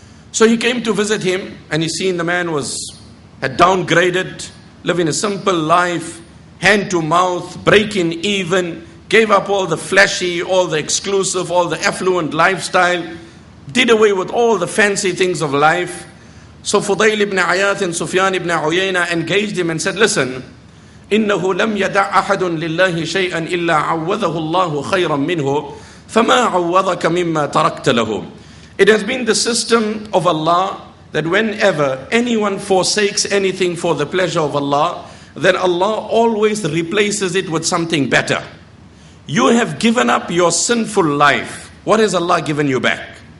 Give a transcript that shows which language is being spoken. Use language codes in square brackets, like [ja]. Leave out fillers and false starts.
[en] So he came to visit him, and he seen the man had downgraded, living a simple life, hand to mouth, breaking even, gave up all the flashy, all the exclusive, all the affluent lifestyle, did away with all the fancy things of life, So Fudayl ibn Ayath and Sufyan ibn Uyayna engaged him and said, listen, [ar] إِنَّهُ لَمْ يَدَعْ أَحَدٌ لِلَّهِ شَيْئًا إِلَّا عَوَّذَهُ اللَّهُ خَيْرًا مِنْهُ فَمَا عَوَّذَكَ مِمَّا تَرَكْتَ لَهُ. [en] It has been the system of Allah that whenever anyone forsakes anything for the pleasure of Allah, then Allah always replaces it with something better. You have given up your sinful life. What has Allah given you back?